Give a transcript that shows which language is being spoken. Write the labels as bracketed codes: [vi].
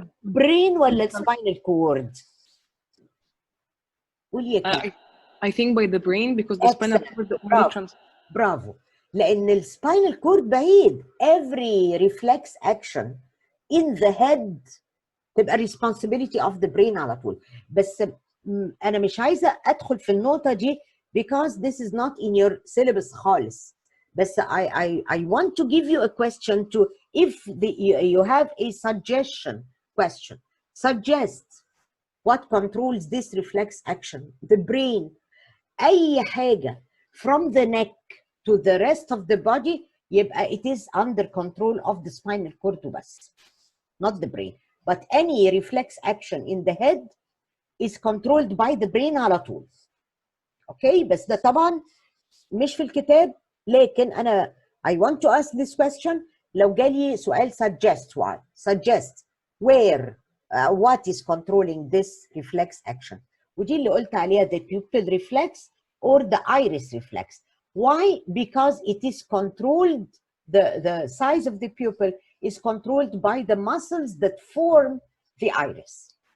[ar] the brain ولا spinal cord؟ قولي يا كده. [en] I think by the brain because the spinal cord [ar] برافو برافو، لأن السباينال كورد بعيد. [en] every reflex action in the head تبقى responsibility of the brain [ar] على طول. بس أنا مش عايزة أدخل في النقطة دي [en] because this is not in your syllabus [ar] خالص. [en] بس I want to give you a question to if you have a suggestion question. Suggest what controls this reflex action. The brain. [ar] أي حاجة [en] from the neck to the rest of the body يبقى it is under control of the spinal cord بس, not the brain. But any reflex action in the head is controlled by the brain [ar] على طول. اوكي بس ده طبعا مش في الكتاب، لكن أنا [en] I want to ask this question. [ar] لو جالي سؤال [en] suggest where what is controlling this reflex action، [ar] ودي اللي قلت عليها [en] the pupil reflex or the iris reflex. Why? Because it is controlled, the size of the pupil is controlled by the muscles that form the iris.